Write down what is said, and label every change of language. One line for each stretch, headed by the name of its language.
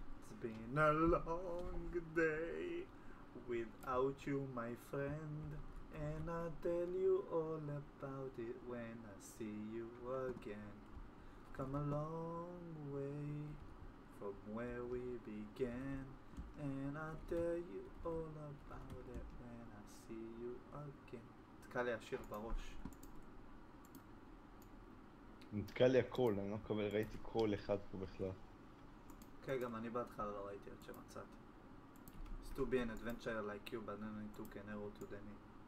English: It's been a long day without you, my friend, and I'll tell you all about it when I see you again. Come a long way from where we began, and I'll tell you all about it when I see you again.
Hebrew: תקע לי השיר בראש. נתקע לי הקול, אני לא מקבל, ראיתי קול אחד פה בכלל. כן, גם אני בהתחלה לא ראיתי עד שמצאתי.
English: It's to be an adventure like you, but then I took an arrow to the knee.